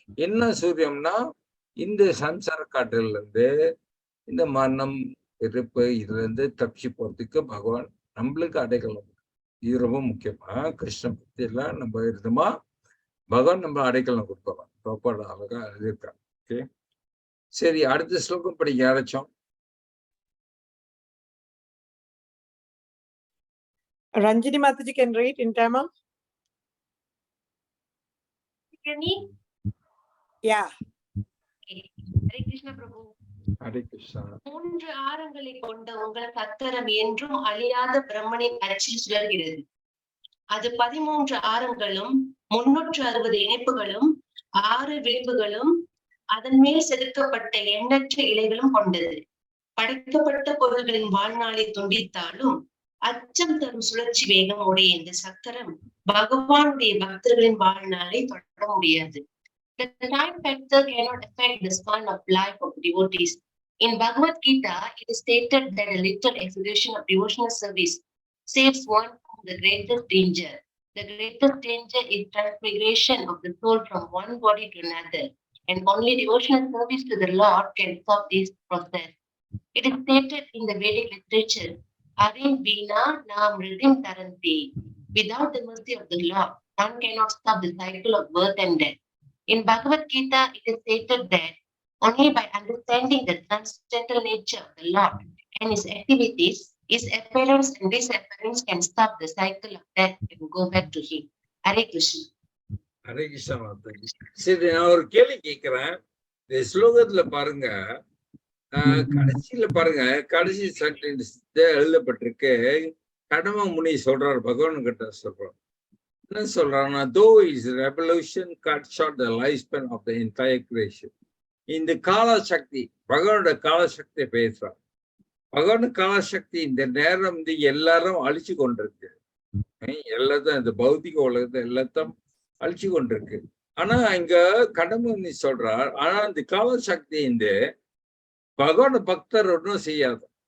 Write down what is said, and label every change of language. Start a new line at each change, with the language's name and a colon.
Tamil: என்ன சூரியம்னா இந்த சம்சார காட்டுல இந்த மரணம் இருப்பு இதுல தப்பிச்சு போறதுக்கு பகவான் நம்மளுக்கு அடைக்கலம். இது ரொம்ப முக்கியமா. கிருஷ்ண பக்தி எல்லாம் நம்ம இருந்தோமா பகவான் நம்ம அடைக்கலம் கொடுப்பாங்க. ப்ராப்பர் அழகா இருக்கா. ஓகே, சரி, அடுத்த ஸ்லோகம் படிக்க யாராச்சும்?
English: Ranjini Mataji can read in Tamil. Yeah. Hare Krishna Prabhu.
Tamil: Hare Krishna. 3 ஆரங்களை கொண்ட உங்கள் சக்கரம் என்றும் அழியாத பிரம்மனின் அச்சில் சுழல்கிறது. அது 13 ஆரங்களும் 360 இணைப்புகளும் 6 விளிம்புகளும் அதன் மேல் செதுக்கப்பட்ட எண்ணற்ற இலைகளும் கொண்டது. படைக்கப்பட்ட பொருள்களின் வாழ்நாளை துண்டித்தாலும் அச்சம் தரும் சுழற்சி வேகம் உடைய இந்த சக்கரம் பகவானுடைய பக்தர்களின் வாழ்நாளை தொட முடியாது.
English: The time factor cannot affect the span of life of devotees. In Bhagavad Gita, it is stated that a little execution of devotional service saves one from the greatest danger. The greatest danger is transmigration of the soul from one body to another, and only devotional service to the Lord can stop this process. It is stated in the Vedic literature,
Sanskrit: Arim Vina Nam Ridim Taranti.
English: Without the mercy of the Lord, none cannot stop the cycle of birth and death. In Bhagavad Gita, it is stated that only by understanding the transcendental nature of the Lord and his activities, his appearance and disappearance can stop the cycle of death and go back to him. Hare Krishna.
Tamil: Hare Krishna Mataji. சரி, நான் ஒரு கேள்வி கேட்கிறேன். இந்த ஸ்லோகத்துல பாருங்க, கடைசியில பாருங்க, கடைசி சென்டென்ஸ் எழுதப்பட்டிருக்கு. கடம முனி சொல்றாரு, பகவான் கிட்ட சொல்றாரு. என்ன சொல்றாங்கன்னா,
English: though his revolution cut short the lifespan of the entire creation.
Tamil: இந்த காலசக்தி, பகவானோட காலசக்தியை பேசுறார். பகவான் காலசக்தி இந்த நேரம் எல்லாரும் அழிச்சு கொண்டிருக்கு. எல்லாத்தையும் இந்த பௌத்திக உலகத்தை எல்லாத்தையும் அழிச்சு கொண்டிருக்கு. ஆனா இங்க கடமை சொல்றார், ஆனா இந்த காலசக்தி பகவான பக்தர் ஒன்றும் செய்யாது.